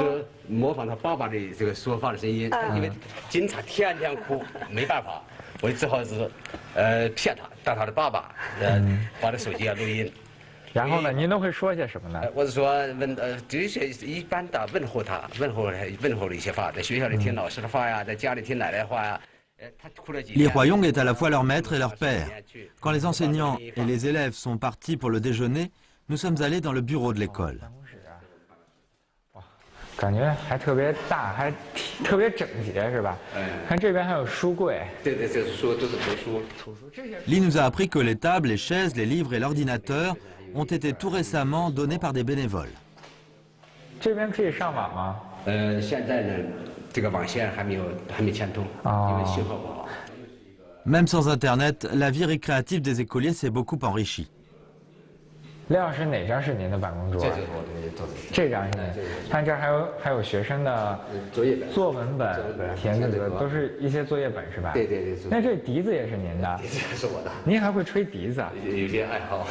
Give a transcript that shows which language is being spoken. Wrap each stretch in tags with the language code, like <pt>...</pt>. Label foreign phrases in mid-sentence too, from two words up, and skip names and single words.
<zh>就是模仿他爸爸的这个说话的声音，因为经常天天哭，没办法，我只好是骗他，当他的爸爸，把这手机录音。然后呢，您都会说些什么呢？我是说这些一般的问候他，问候的一些话，在学校里听老师的话呀，在家里听奶奶的话呀。</zh> <fr>Li Huayong est à la fois leur maître et leur père. Quand les enseignants et les élèves sont partis pour le déjeuner, nous sommes allés dans le bureau de l'école.</fr> <zh>感觉还特别大，还特别整洁，是吧？看这边还有书柜。对，这是书，都是图书。</zh> <fr>Li nous a appris que les tables, les chaises, les livres et l'ordinateur ont été tout récemment donnés par des bénévoles.</fr> <zh>这边可以上网吗？现在呢，这个网线还没牵通，因为信号不好。</zh> <fr>Même sans Internet, la vie récréative des écoliers s'est beaucoup enrichie.</fr> <zh>李老师，哪张是您的办公桌？这张是您。看这儿还有学生的作文本、填字格，都是一些作业本是吧？对。那这笛子也是您的？笛子是我的。您还会吹笛子？有些爱好。</zh>